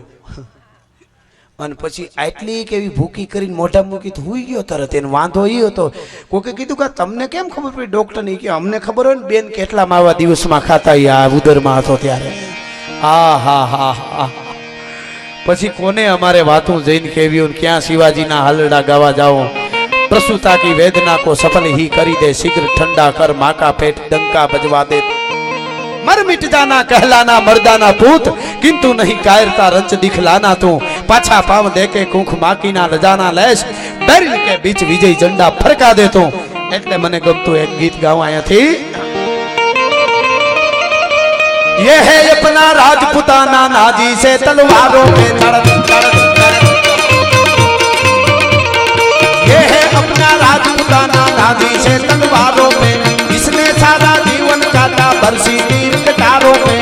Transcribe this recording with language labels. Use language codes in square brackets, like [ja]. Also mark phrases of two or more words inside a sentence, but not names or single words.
[gu] અને પછી આટલી કેવી ભૂકી કરીને મોઢા મૂકી હુઈ ગયો તરત. એને વાંધો એ હતો. કોકે કીધું કે તમને કેમ ખબર પડી? ડોક્ટરને કે અમને ખબર હોય ને બેન કેટલા માવા દિવસમાં ખાતા આ ઉદરમાં હતો ત્યારે. હા હા હા હા. પછી કોને અમારે વાતું જઈને કેવી, ક્યાં શિવાજીના હાલડા ગાવા જાઓ. [hi] प्रसूता की वेदना को सफल ही करी दे, शीघ्र ठंडा कर माँ का पेट डंका बजवा दे. मर मिट जाना कहलाना मर्दाना पूत, किंतु नहीं कायरता रंच दिखलाना तू. पाछा पाव दे के कुंख माकी ना लजाना लेश, बैरिल के बीच विजय झंडा फरका दे तू. [gu] એટલે મને ગમતું એક ગીત ગાઉં અહીંયાથી. [hi] ये है अपना राजपुताना नाजी से तलवारों पे ये है अपना राजपुताना नाजी से तलवारों पे, जिसने सारा जीवन काटा बरसी तीर कटारों पे.